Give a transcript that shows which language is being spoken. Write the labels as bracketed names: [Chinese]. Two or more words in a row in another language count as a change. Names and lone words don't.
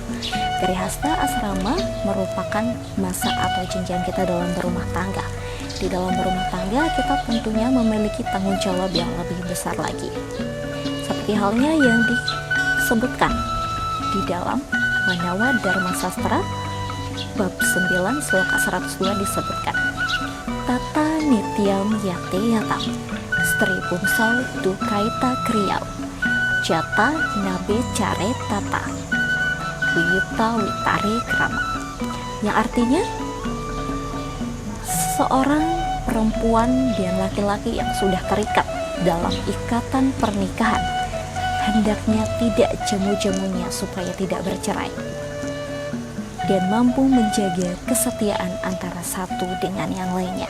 [Indonesian] Grihasta asrama merupakan masa atau jenjang kita dalam berumah tangga. di dalam berumah tangga kita tentunya memiliki tanggung jawab yang lebih besar lagi. Seperti halnya yang disebutkan di dalam Manawa Dharma Sastra bab 9 sloka 102 disebutkan, [Sanskrit] Tata nityam yate yatam stri pumsau dukaita kriyau jata nabe care tata wita witare krama, [Indonesian] yang artinya seorang perempuan dan laki-laki yang sudah terikat dalam ikatan pernikahan hendaknya tidak jemu-jemunya supaya tidak bercerai dan mampu menjaga kesetiaan antara satu dengan yang lainnya.